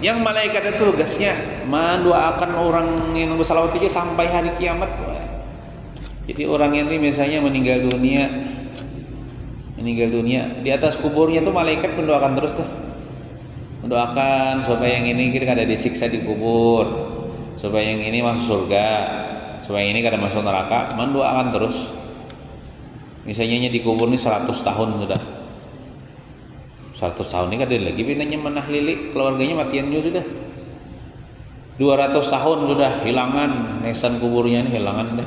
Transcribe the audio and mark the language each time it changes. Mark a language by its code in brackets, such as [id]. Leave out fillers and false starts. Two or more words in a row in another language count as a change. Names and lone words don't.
[id] Yang malaikat itu tugasnya mendoakan orang yang bersalawat itu sampai hari kiamat. Jadi orang yang ini misalnya meninggal dunia di atas kuburnya tuh malaikat mendoakan terus tuh, mendoakan supaya yang ini kita kada disiksa di kubur, supaya yang ini masuk surga, supaya yang ini kada masuk neraka, mendoakan terus. [bjn] Misalnya di kubur ini 100 tahun sudah, 100 tahun ini kada lagi pinanya menah lili, keluarganya matian juga sudah, 200 tahun sudah hilangan, nesan kuburnya ini hilangan deh.